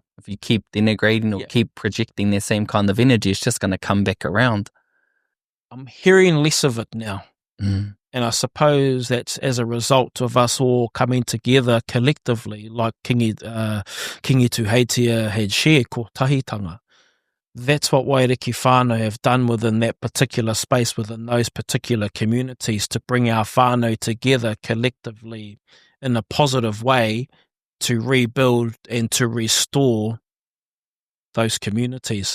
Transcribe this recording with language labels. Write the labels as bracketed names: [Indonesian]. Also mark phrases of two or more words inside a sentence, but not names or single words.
[English] If you keep denigrating or keep projecting the same kind of energy, it's just going to come back around. I'm hearing less of it now. Mm. And I suppose that's as a result of us all coming together collectively, like Kingi Tuheitia had shared, [Māori] ko tahitanga. [English] That's what Waiariki Whānau have done within that particular space, within those particular communities, to bring our whānau together collectively in a positive way to rebuild and to restore those communities.